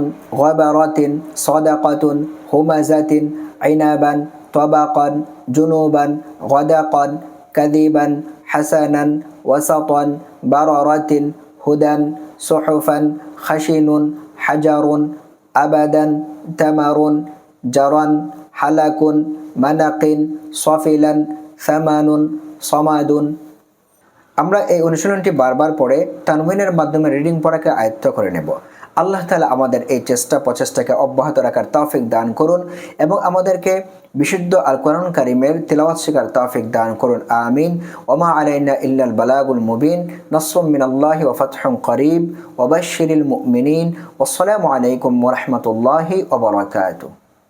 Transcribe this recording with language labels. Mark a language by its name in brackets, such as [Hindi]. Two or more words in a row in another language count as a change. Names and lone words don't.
[Arabic] غبرةٍ صدقةٌ همزةٍ عنبًا طبقًا جنبًا غدقًا كذبًا حسنًا وسطًا بررةٍ هدًى صحفًا خاشعٌ حجرٌ أبدًا ثمرٌ جارًا حلقٌ منافقٍ سفلًا ثمنٌ صمدٌ. [Bangla] আমরা এই অনুশীলনটি বারবার পড়ে তানউইনের মাধ্যমে রিডিং পড়াকে আয়ত্ত করে নেব। আল্লাহ তাআলা আমাদের এই প্রচেষ্টাকে অব্যাহত রাখার তৌফিক দান করুন এবং আমাদেরকে বিশুদ্ধ আল কোরআন কারীমের তিলাওয়াত শেখার তৌফিক দান করুন। [Arabic] آمين. وما علينا إلا البلاغ المبين. نصر من الله وفتح قريب وبشر المؤمنين. والسلام عليكم ورحمة الله وبركاته.